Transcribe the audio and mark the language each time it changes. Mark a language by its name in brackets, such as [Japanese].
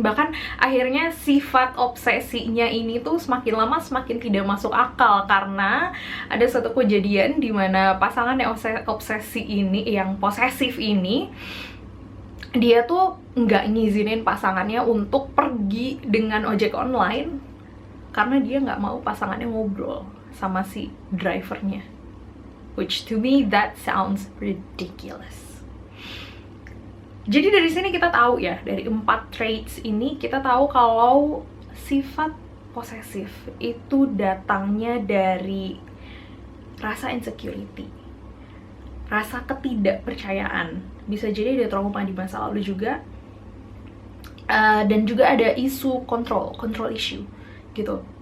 [Indonesian] Bahkan akhirnya sifat obsesinya ini tuh semakin lama semakin tidak masuk akal, karena ada satu kejadian di mana pasangan yang obsesi ini, yang posesif ini, dia tuh nggak ngizinin pasangannya untuk pergi dengan ojek online karena dia nggak mau pasangannya ngobrol sama si drivernya. [English] Which to me that sounds ridiculous. [Indonesian] Jadi dari sini kita tahu ya, dari 4 traits ini kita tahu kalau sifat posesif itu datangnya dari rasa insecurity, rasa ketidakpercayaan. Bisa jadi ada trauma di masa lalu juga, dan juga ada isu control issue gitu.